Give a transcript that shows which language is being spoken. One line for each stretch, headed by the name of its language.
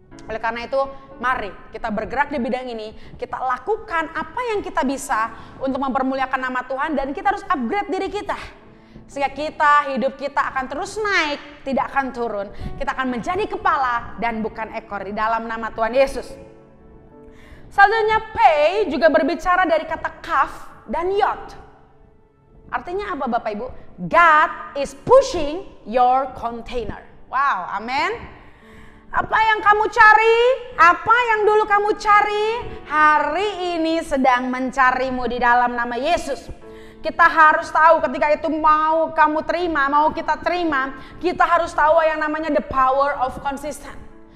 Indonesian: Oleh karena itu, mari kita bergerak di bidang ini, kita lakukan apa yang kita bisa untuk mempermuliakan nama Tuhan dan kita harus upgrade diri kita. Sehingga hidup kita akan terus naik, tidak akan turun. Kita akan menjadi kepala dan bukan ekor di dalam nama Tuhan Yesus. Selanjutnya pay juga berbicara dari kata kaf dan yod. Artinya apa Bapak Ibu?
English: God is pushing your container.
Indonesian: Wow, amin. Apa yang kamu cari, apa yang dulu kamu cari, hari ini sedang mencarimu di dalam nama Yesus. Kita harus tahu ketika itu mau kamu terima, mau kita terima, kita harus tahu yang namanya
English: the power of consistent.